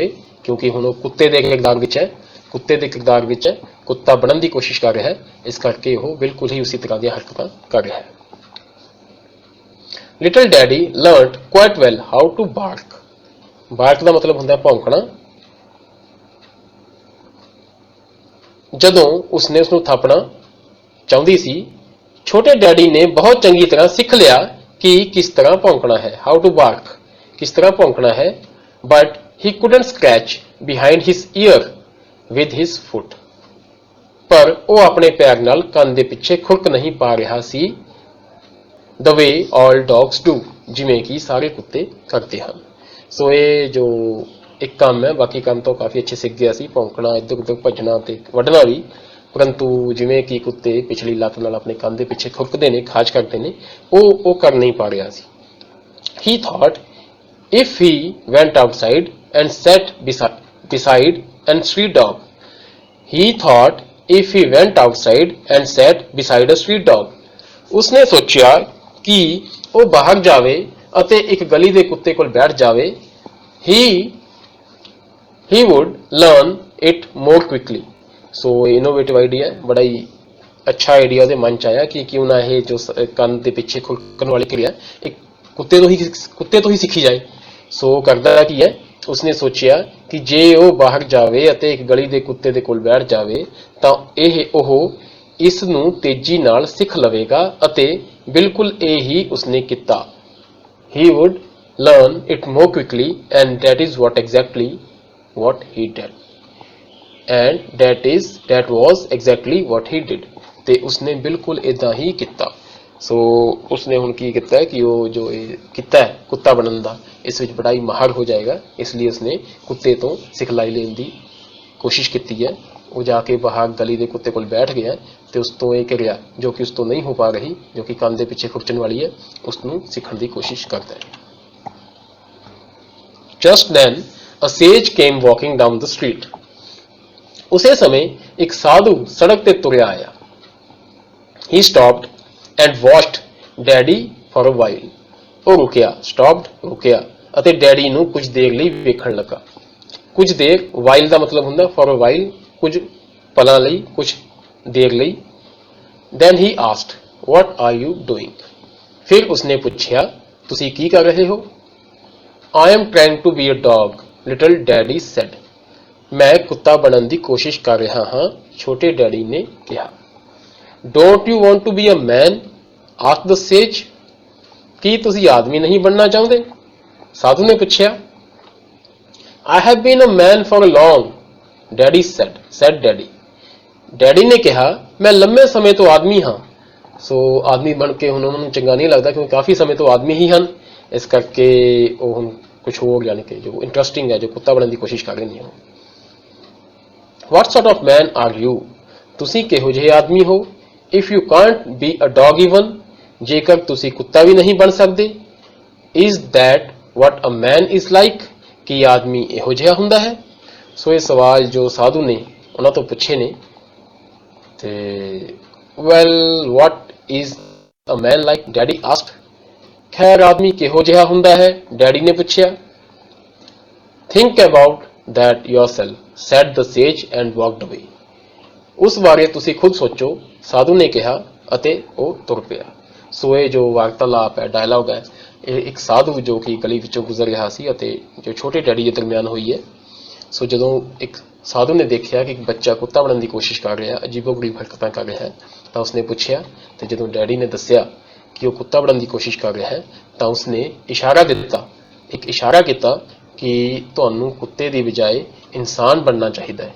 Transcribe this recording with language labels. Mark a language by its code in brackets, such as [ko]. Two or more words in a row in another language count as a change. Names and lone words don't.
[hi] क्योंकि हुण वो कुत्ते के किरदार विच है, कुत्ते के किरदार विच है, कुत्ता बनने की कोशिश कर रहा है, इस करके वो बिल्कुल ही उसी तरह [pa] ਦੀ ਹਰਕਤਾਂ [hi] कर रहा है। [en] Little Daddy learned quite well how to bark. [hi] बार्क का मतलब होंदा है भौंकना। [pa] ਜਦੋਂ ਉਸਨੇ ਉਸਨੂੰ ਥਾਪਣਾ ਚਾਹੁੰਦੀ ਸੀ, ਛੋਟੇ ਡੈਡੀ ਨੇ ਬਹੁਤ ਚੰਗੀ ਤਰ੍ਹਾਂ ਸਿੱਖ ਲਿਆ ਕਿ ਕਿਸ ਤਰ੍ਹਾਂ ਭੌਂਕਣਾ ਹੈ, [en] how to bark, [pa] ਕਿਸ ਤਰ੍ਹਾਂ ਭੌਂਕਣਾ ਹੈ। [en] But he couldn't scratch behind his ear with his foot, [pa] ਪਰ ਉਹ ਆਪਣੇ ਪੈਰ ਨਾਲ ਕੰਨ ਦੇ ਪਿੱਛੇ ਖੁਰਕ ਨਹੀਂ ਪਾ ਰਿਹਾ ਸੀ, [en] the way all dogs do, [pa] ਜਿਵੇਂ ਕਿ ਸਾਰੇ ਕੁੱਤੇ ਕਰਦੇ ਹਨ। ਸੋ ਇਹ ਜੋ ਇੱਕ ਕੰਮ ਹੈ, ਬਾਕੀ ਕੰਮ ਤਾਂ ਕਾਫੀ ਅੱਛੇ ਸਿੱਖ ਗਿਆ ਸੀ, ਭੌਂਕਣਾ, ਇੱਧਰ ਉੱਧਰ ਭੱਜਣਾ ਤੇ ਵੱਢਣਾ ਵੀ, ਪਰੰਤੂ ਜਿਵੇਂ ਕਿ ਕੁੱਤੇ ਪਿਛਲੀ ਲੱਤ ਨਾਲ ਆਪਣੇ ਕੰਨ ਦੇ ਪਿੱਛੇ ਖੁਰਕਦੇ ਨੇ, ਖਾਜ ਕਰਦੇ ਨੇ, ਉਹ ਕਰ ਨਹੀਂ ਪਾ ਰਿਹਾ ਸੀ। [en] He thought if he went outside and sat beside a street dog, he thought if he went outside and sat beside a street dog, [pa] ਉਸਨੇ ਸੋਚਿਆ ਕਿ ਉਹ ਬਾਹਰ ਜਾਵੇ ਅਤੇ ਇੱਕ ਗਲੀ ਦੇ ਕੁੱਤੇ ਕੋਲ ਬੈਠ ਜਾਵੇ, [en] he would learn it more quickly। [pa] ਸੋ [en] innovative idea, [pa] ਬੜਾ ਹੀ ਅੱਛਾ ਆਈਡੀਆ ਉਹਦੇ ਮਨ ਚ ਆਇਆ ਕਿ ਕਿਉਂ ਨਾ ਇਹ ਜੋ ਕੰਨ ਦੇ ਪਿੱਛੇ ਖੁਰਕਣ ਵਾਲੀ ਕਿਰਿਆ ਇੱਕ ਕੁੱਤੇ ਤੋਂ ਹੀ ਸਿੱਖੀ ਜਾਏ। ਸੋ ਕਰਦਾ ਕੀ ਹੈ, ਉਸਨੇ ਸੋਚਿਆ ਕਿ ਜੇ ਉਹ ਬਾਹਰ ਜਾਵੇ ਅਤੇ ਇੱਕ ਗਲੀ ਦੇ ਕੁੱਤੇ ਦੇ ਕੋਲ ਬੈਠ ਜਾਵੇ ਤਾਂ ਉਹ ਇਸ ਨੂੰ ਤੇਜ਼ੀ ਨਾਲ ਸਿੱਖ ਲਵੇਗਾ, ਅਤੇ ਬਿਲਕੁਲ ਇਹ ਹੀ ਉਸਨੇ ਕੀਤਾ। [en] He would learn it more quickly, and that is exactly what he did। And that was exactly what he did। [pa] ਤੇ ਉਸਨੇ ਬਿਲਕੁਲ ਇਦਾਂ ਹੀ ਕੀਤਾ। ਸੋ ਉਸਨੇ ਹੁਣ ਕੀ ਕੀਤਾ ਕਿ ਉਹ ਜੋ ਇਹ ਕੀਤਾ ਹੈ ਕੁੱਤਾ ਬਣਨ ਦਾ, ਇਸ ਵਿੱਚ ਬੜਾ ਹੀ ਮਾਹਰ ਹੋ ਜਾਏਗਾ, ਇਸ ਲਈ ਉਸਨੇ ਕੁੱਤੇ ਤੋਂ ਸਿਖਲਾਈ ਲੈਣ ਦੀ ਕੋਸ਼ਿਸ਼ ਕੀਤੀ ਹੈ। ਉਹ ਜਾ ਕੇ ਬਾਹਰ ਗਲੀ ਦੇ ਕੁੱਤੇ ਕੋਲ ਬੈਠ ਗਿਆ ਤੇ ਉਸ ਤੋਂ ਇਹ ਕਿਰਿਆ ਜੋ ਕਿ ਉਸ ਤੋਂ ਨਹੀਂ ਹੋ ਪਾ ਰਹੀ, ਜੋ ਕਿ ਕੰਨ ਦੇ ਪਿੱਛੇ ਖੁਰਚਣ ਵਾਲੀ ਹੈ, ਉਸ ਨੂੰ ਸਿੱਖਣ ਦੀ ਕੋਸ਼ਿਸ਼ ਕਰਦਾ ਹੈ। [en] Just then a sage came walking down the street। [pa] ਉਸੇ ਸਮੇਂ ਇੱਕ ਸਾਧੂ ਸੜਕ ਤੇ ਤੁਰਿਆ ਆਇਆ। [en] He stopped and watched Daddy for a while। [pa] ਉਹ ਰੁਕਿਆ, ਰੁਕਿਆ ਅਤੇ ਡੈਡੀ ਨੂੰ ਕੁਝ ਦੇਰ ਲਈ ਵੇਖਣ ਲੱਗਾ। ਕੁਝ ਦੇਰ, while ਦਾ ਮਤਲਬ ਹੁੰਦਾ [en] for a while, [pa] ਕੁਝ ਪਲਾਂ ਲਈ, ਕੁਝ ਦੇਰ ਲਈ। [en] Then he asked, what are you doing? [pa] ਫਿਰ ਉਸਨੇ ਪੁੱਛਿਆ, ਤੁਸੀਂ ਕੀ ਕਰ ਰਹੇ ਹੋ? [en] I am trying to be a dog, little daddy said। [pa] ਮੈਂ ਕੁੱਤਾ ਬਣਨ ਦੀ ਕੋਸ਼ਿਸ਼ ਕਰ ਰਿਹਾ ਹਾਂ, ਛੋਟੇ ਡੈਡੀ ਨੇ ਕਿਹਾ। [en] Don't you want to be a man? asked the sage। [pa] ਕੀ ਤੁਸੀਂ ਆਦਮੀ ਨਹੀਂ ਬਣਨਾ ਚਾਹੁੰਦੇ? ਸਾਧੂ ਨੇ ਪੁੱਛਿਆ। [en] I have been a man for long, daddy said daddy। [pa] ਡੈਡੀ ਨੇ ਕਿਹਾ, ਮੈਂ ਲੰਮੇ ਸਮੇਂ ਤੋਂ ਆਦਮੀ ਹਾਂ। ਸੋ ਆਦਮੀ ਬਣ ਕੇ ਹੁਣ ਉਹਨਾਂ ਨੂੰ ਚੰਗਾ ਨਹੀਂ ਲੱਗਦਾ, ਕਿਉਂਕਿ ਕਾਫੀ ਸਮੇਂ ਤੋਂ ਆਦਮੀ ਹੀ ਹਨ, ਇਸ ਕਰਕੇ ਉਹ ਹੁਣ ਕੁਝ ਹੋਰ, ਯਾਨੀ ਕਿ ਜੋ ਇੰਟਰਸਟਿੰਗ ਹੈ, ਜੋ ਕੁੱਤਾ ਬਣਨ ਦੀ ਕੋਸ਼ਿਸ਼ ਕਰ ਰਹੇ ਨੇ। [en] What sort of man are you? [pa] ਤੁਸੀਂ ਕਿਹੋ ਜਿਹੇ ਆਦਮੀ ਹੋ? [en] If you can't be a dog even, [pa] ਜੇਕਰ ਤੁਸੀਂ ਕੁੱਤਾ ਵੀ ਨਹੀਂ ਬਣ ਸਕਦੇ। [en] Is that what a man is like? [pa] ਕੀ ਆਦਮੀ ਇਹੋ ਜਿਹਾ ਹੁੰਦਾ ਹੈ? ਸੋ ਇਹ ਸਵਾਲ ਜੋ ਸਾਧੂ ਨੇ ਉਹਨਾਂ ਤੋਂ ਪੁੱਛੇ ਨੇ, ਤੇ [en] well, what is a man like? Daddy asked। [pa] ਖੈਰ ਆਦਮੀ ਕਿਹੋ ਜਿਹਾ ਹੁੰਦਾ ਹੈ? ਡੈਡੀ ਨੇ ਪੁੱਛਿਆ। [en] Think about that yourself, said the sage and walked away। [pa] ਉਸ ਬਾਰੇ ਤੁਸੀਂ ਖੁਦ ਸੋਚੋ, ਸਾਧੂ ਨੇ ਕਿਹਾ ਅਤੇ ਉਹ ਤੁਰ ਪਿਆ। ਸੋ ਇਹ ਜੋ ਵਾਰਤਾਲਾਪ ਹੈ, ਡਾਇਲੌਗ ਹੈ, ਇਹ ਇੱਕ ਸਾਧੂ ਜੋ ਕਿ ਗਲੀ ਵਿੱਚੋਂ ਗੁਜ਼ਰ ਰਿਹਾ ਸੀ ਅਤੇ ਜੋ ਛੋਟੇ ਡੈਡੀ ਦੇ ਦਰਮਿਆਨ ਹੋਈ ਹੈ। ਸੋ ਜਦੋਂ ਇੱਕ ਸਾਧੂ ਨੇ ਦੇਖਿਆ ਕਿ ਇੱਕ ਬੱਚਾ ਕੁੱਤਾ ਬਣਨ ਦੀ ਕੋਸ਼ਿਸ਼ ਕਰ ਰਿਹਾ, ਅਜੀਬੋ-ਗਰੀਬ ਹਰਕਤਾਂ ਕਰ ਰਿਹਾ ਹੈ, ਤਾਂ ਉਸਨੇ ਪੁੱਛਿਆ, ਤੇ ਜਦੋਂ ਡੈਡੀ ਨੇ ਦੱਸਿਆ ਕਿ ਉਹ ਕੁੱਤਾ ਬਣਨ ਦੀ ਕੋਸ਼ਿਸ਼ ਕਰ ਰਿਹਾ ਹੈ, ਤਾਂ ਉਸਨੇ ਇਸ਼ਾਰਾ ਦਿੱਤਾ, ਇੱਕ ਇਸ਼ਾਰਾ ਕੀਤਾ ਕਿ ਤੁਹਾਨੂੰ ਕੁੱਤੇ ਦੀ ਬਜਾਏ ਇਨਸਾਨ ਬਣਨਾ ਚਾਹੀਦਾ ਹੈ।